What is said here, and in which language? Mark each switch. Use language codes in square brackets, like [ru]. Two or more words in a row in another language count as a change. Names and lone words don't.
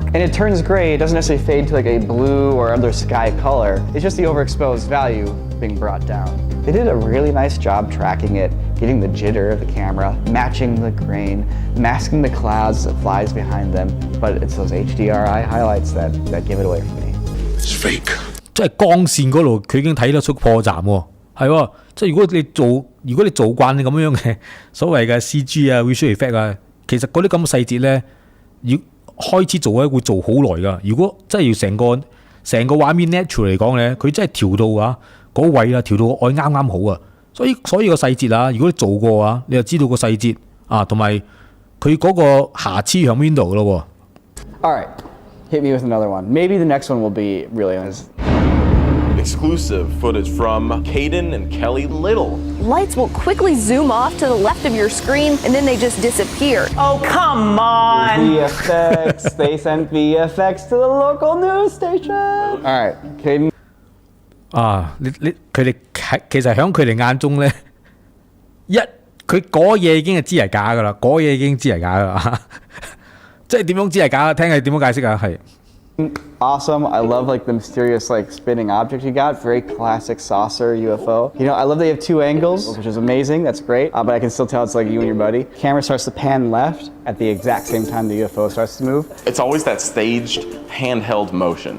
[en] And it turns gray, it doesn't necessarily fade to like a blue or other sky color. It's just the overexposed value being brought down. They did a really nice job tracking it, getting the jitter of the camera, matching the grain, masking the clouds as it flies behind them. But it's those HDRI highlights that give it away for me. It's fake. [yue] 即係光線嗰度，佢已經睇得出破綻喎。係喎，即係如果你做慣咁樣嘅所謂嘅 CG 啊、 [en] visual effect [yue] 啊，其實嗰啲咁嘅細節咧，要開始做咧會做好耐㗎。如果真係要成個畫面 natural 嚟講咧，佢真係調到啊嗰位啊調到愛啱啱好啊。所以個細節啊，如果你做過啊，你就知道個細節啊，同埋佢嗰個瑕疵喺邊度咯喎。 [en] All right, hit me with another one. Maybe the next one will be really honest. Exclusive footage from Caden and Kelly Little. Lights will quickly zoom off to the left of your screen and then they just disappear. Oh, come on! VFX, they sent VFX to the local news station. All right, Caden. [yue] 佢哋其實喺佢哋眼中咧，佢嗰嘢已經係知係假噶啦，嗰嘢已經知係假噶啦，即係點樣知係假？聽係點樣解釋啊？係。 [en] Awesome. I love like the mysterious like spinning object you got. Very classic saucer UFO. You know, I love they have two angles, which is amazing. That's great. But I can still tell it's like you and your buddy. Camera starts to pan left at the exact same time the UFO starts to move. It's always that staged handheld motion.